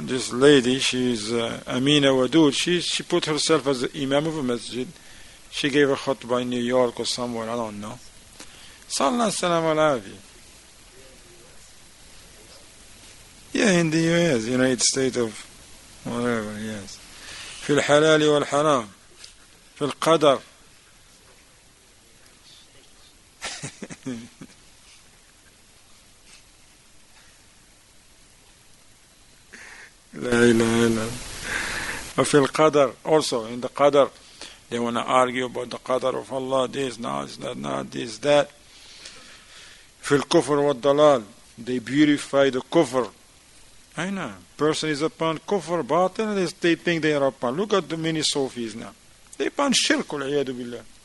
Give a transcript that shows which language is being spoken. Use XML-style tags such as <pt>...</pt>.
<en>This lady, she's Amina Wadud. She put herself as the imam of a masjid. She gave a khutbah in New York or somewhere, I don't know. Sallallahu alaihi wasallam. Yeah, in the US, United States of whatever, yes.</en> <ar>في الحلال والحرام في القدر. لا إله إلا وفي القدر,</ar> <en>also in the qadar. They want to argue about the qadar of Allah, this, not this, that.</en> <ar>في الكفر والضلال.</ar> <en>They beautify the kufr. I know. Person is upon kufr, batil, they think they are upon. Look at the many Sufis now. They upon shirk, wal-iyadu billah.</en>